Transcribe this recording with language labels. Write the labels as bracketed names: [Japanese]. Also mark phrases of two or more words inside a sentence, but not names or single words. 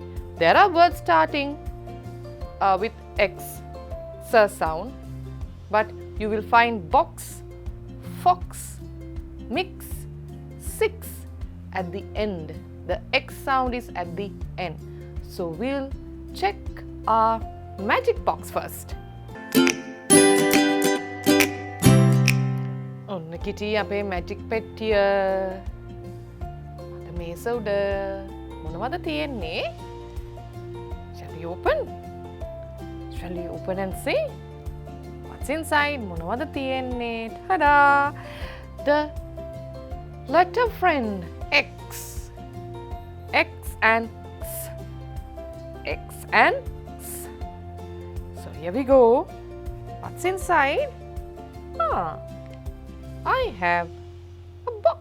[English] There are words starting with X, S sound, but you will find box, fox, mix, 6 at the end. The X sound is at the end. So we'll check our magic box first. [Sinhala] ඔන්න කිටි අපේ මැජික් පෙට්ටිය. අද මේස උඩ මොනවද තියෙන්නේ? [English] Shall we open? Shall we open and see? What's inside? [Sinhala] මොනවද තියෙන්නේ? [English] Ta-da! The letter friend X. X and S. X and S. So here we go. What's inside? I have a box.